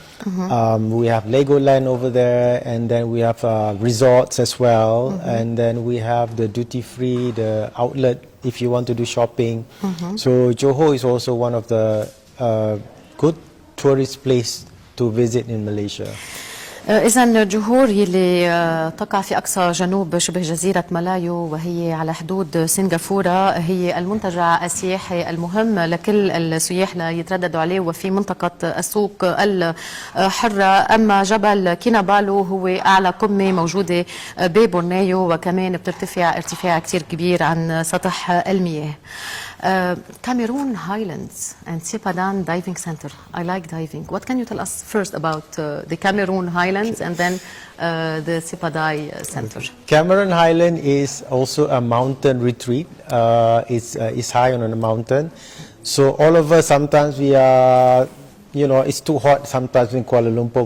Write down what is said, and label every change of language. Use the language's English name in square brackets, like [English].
[English] We have Legoland over there, and then we have resorts as well, and then we have the duty-free, the outlet if you want to do shopping. So Johor is also one of the good tourist place to visit in Malaysia. [Arabic] إذا جوهور يلي تقع في أقصى جنوب شبه جزيرة مالايو وهي على حدود سنغافورة هي المنتجع السياحي المهم لكل السياح ليترددوا عليه وفي منطقة السوق الحرة. أما جبل كينابالو هو أعلى قمة موجودة ببورنيو وكمان بترتفع ارتفاع كتير كبير عن سطح المياه. [English] Cameroon Highlands and Sipadan Diving Center. I like diving. What can you tell us first about the Cameroon Highlands and then the Sipadai Center? Cameron Highland is also a mountain retreat. It's high on a mountain. So all of us, sometimes we are, it's too hot sometimes in Kuala Lumpur.